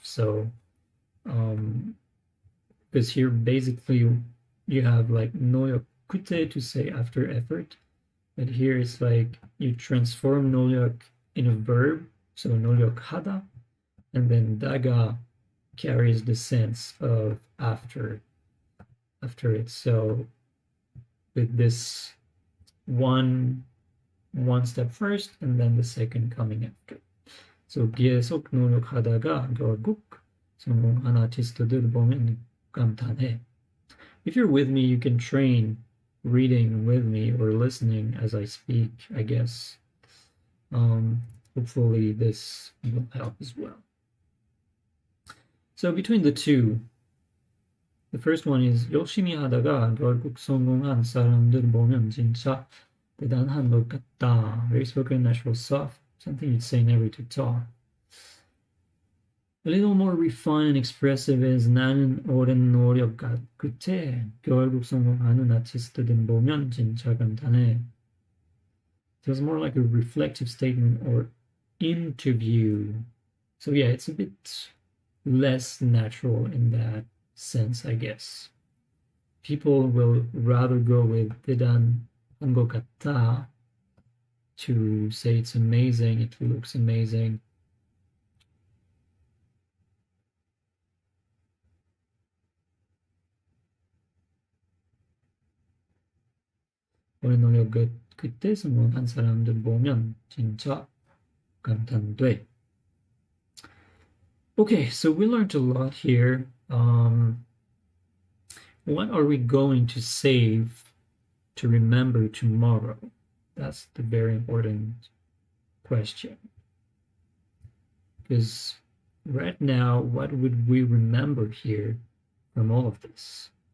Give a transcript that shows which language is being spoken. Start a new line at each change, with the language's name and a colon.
English: So because here basically you have like noyokute to say after effort, but here it's like you transform nolyok in a verb, so nolyok and then daga carries the sense of after it. So with this one step first and then the second coming after.
Korean: So 계속 노력하다가 결국 성공한 아티스트들 보면 감탄해.
English: If you're with me, you can train reading with me or listening as I speak, I guess. Hopefully this will help as well. So between the two, the first one is 열심히 하다가 결국 성공한 사람들 보면 진짜 대단한 것 같다. Very spoken, natural, soft. Something you'd say in every talk. A little more refined and expressive is 나는 오랜 노력 끝에 결국 성공하는 아티스트들 보면 진짜 감탄해. Feels more like a reflective statement or interview. So yeah, it's a bit less natural in that sense, I guess. People will rather go with 대단한 것 같다 to say it's amazing, it looks amazing.
Korean: 오랜 노력 끝에 성공한 사람들 보면 진짜 감탄돼.
English: Okay, so we learned a lot here. What are we going to save to remember tomorrow? That's the very important question. Because right now, what would we remember here from all of this?